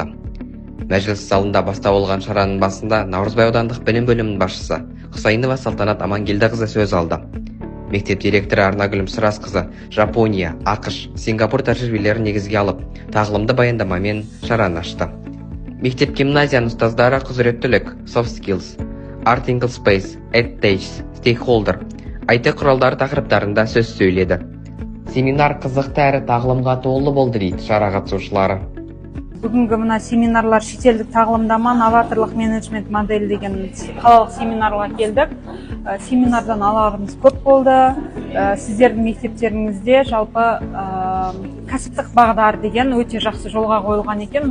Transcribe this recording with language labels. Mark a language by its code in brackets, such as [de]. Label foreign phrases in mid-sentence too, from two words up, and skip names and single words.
[kk] Мәжіліс залында бастау алған шараның басында Наурызбай аудандық білім бөлімінің басшысы Құсайынова Салтанат Амангелдіқызы сөз алды. Мектеп директоры Арнагүл Сырасқызы Жапония, ақш, Сингапур тәжірибелерін негізге алып, тағылымды баяндамамен шараны ашты. Мектеп гимназияның ұстаздары құзыреттілік, [en] soft skills, article space, edtech, stakeholder, IT [kk] құралдары тақырыптарында сөз сөйледі. Семинар қызықты әрі тағылымға толы болды дейді шара қатысушылары. Бүгінгі мына семинарлар шетелдік тағылымдама, новаторлық менеджмент модель деген қалалық семинарға келдік. Семинардан аларымыз көп болды. Сіздердің мектептеріңізде жалпы кәсіптік бағдар деген өте жақсы жолға қойылған екен.